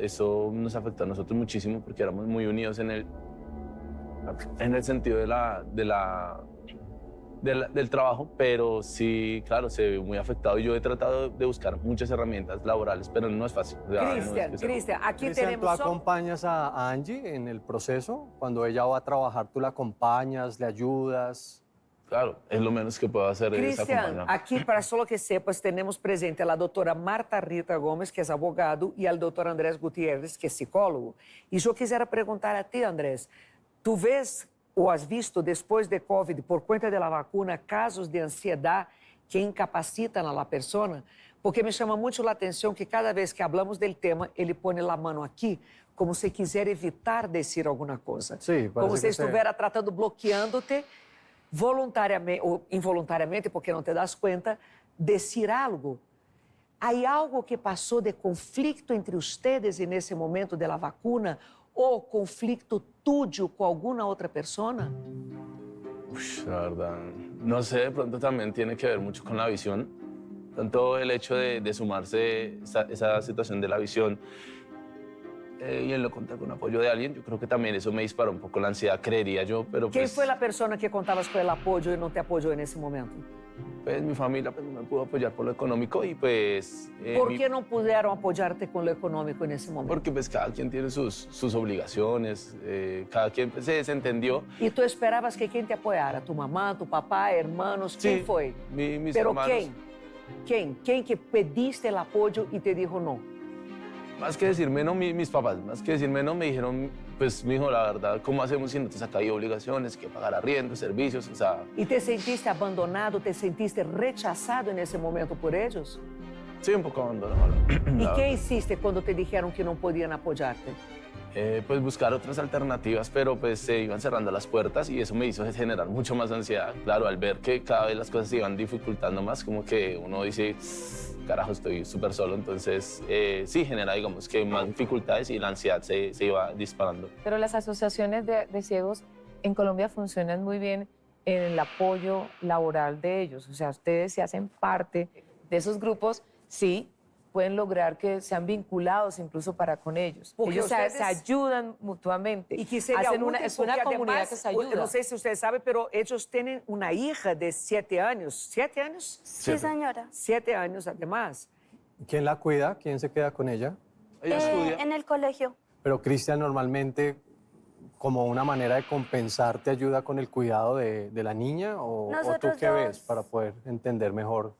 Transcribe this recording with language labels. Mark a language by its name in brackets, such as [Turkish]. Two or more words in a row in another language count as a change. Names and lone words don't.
[Spanish] Eso nos afectó a nosotros muchísimo porque éramos muy unidos en el sentido del trabajo, pero sí, claro, se ve muy afectado. Yo he tratado de buscar muchas herramientas laborales, pero no es fácil. O sea, no es Cristian, que sea- Cristian, aquí Cristian, ¿tú tenemos... acompañas a Angie en el proceso? Cuando ella va a trabajar, ¿tú la acompañas, le ayudas? Claro, es lo menos que puedo hacer es Cristian, acompañar. [Portuguese] aqui, para só que sepas, temos presente a doutora Marta Rita Gomes, que é advogado, e ao doutor Andrés Gutierrez, que é psicólogo. E eu quisera perguntar a ti, Andrés, tu vês ou [Spanish] has visto, [Portuguese] depois de Covid, por conta da vacuna, casos de ansiedade que incapacitam a pessoa? Porque me chama muito a atenção que cada vez que hablamos do tema, ele põe a mão aqui, como se quiser evitar dizer alguma coisa. [Spanish] Sí, [Portuguese] Como [Spanish] parece [Portuguese] se [Spanish] que sí. [Portuguese] estivesse tratando, bloqueando-te, voluntariamente ou involuntariamente, porque não te das conta, [Spanish] decir algo. [Portuguese] Há algo que passou de conflito entre ustedes nesse momento da vacuna ou conflito tuyo com alguma outra pessoa? [Spanish] Ush, la verdad, no sé, de pronto también tiene que ver mucho con la visión. Tanto el hecho de sumarse esa situación de la visión y en lo contar con apoyo de alguien, yo creo que también eso me disparó un poco la ansiedad, creería yo, pero [Portuguese] Quem [Spanish] pues, [Portuguese] foi a pessoa que contabas com o apoio e não te apoiou nesse momento? [Spanish] pues mi familia pues, no me pudo apoyar por lo económico y pues... [Portuguese] Por que não puderam apoiar-te com o econômico nesse momento? [Spanish] Porque pues cada quien tiene sus obligaciones, cada quien pues, se desentendió. [Portuguese] E tu esperavas que quem te apoiara? Tu mamã, tu papai, hermanos? Quem [Spanish] Sí, [Portuguese] foi? [Spanish] mis [Portuguese] Pero [Spanish] hermanos. [Portuguese] quem? Quem? Quem que pediste o apoio e te dijo não? [Spanish] Más que decirme no, mis papás, más que decirme no, me dijeron, pues, mijo, la verdad, ¿cómo hacemos si nosotros acá hay obligaciones, que pagar arriendo, servicios? O sea, [Portuguese] E te sentiste abandonado, te sentiste rechazado nesse momento por eles? [Spanish] sí, un poco abandonado. [Portuguese] E [Spanish] la [Portuguese] que [Spanish] verdad. [Portuguese] hiciste quando te dijeron que não podiam apoiar-te? [Spanish] Pues buscar otras alternativas, pero pues se iban cerrando las puertas y eso me hizo generar mucho más ansiedad. Claro, al ver que cada vez las cosas se iban dificultando más, como que uno dice, carajo, estoy súper solo. Entonces, sí, genera, digamos, que más dificultades y la ansiedad se iba disparando. Pero las asociaciones de ciegos en Colombia funcionan muy bien en el apoyo laboral de ellos. O sea, ustedes se hacen parte de esos grupos, sí, pueden lograr que sean vinculados incluso para con ellos. Porque Ellos ustedes- se ayudan mutuamente. [Portuguese] E que seria [Spanish] Hacen [Portuguese] útil, [Spanish] es una [Portuguese] porque [Spanish] comunidad [Portuguese] además, [Spanish] que se [Portuguese] eu [Spanish] ayuda. [Portuguese] não sei se vocês sabem, pero eles têm uma hija de 7 anos. 7 anos? [Spanish] Sí, señora. [Portuguese] 7 anos, además. [Spanish] ¿Quién la cuida? ¿Quién se queda con ella? Ella estudia. En el colegio. Pero Cristian normalmente, como una manera de compensar, ¿te ayuda con el cuidado de la niña? ¿O tú Nosotros qué dos. ves para poder entender mejor?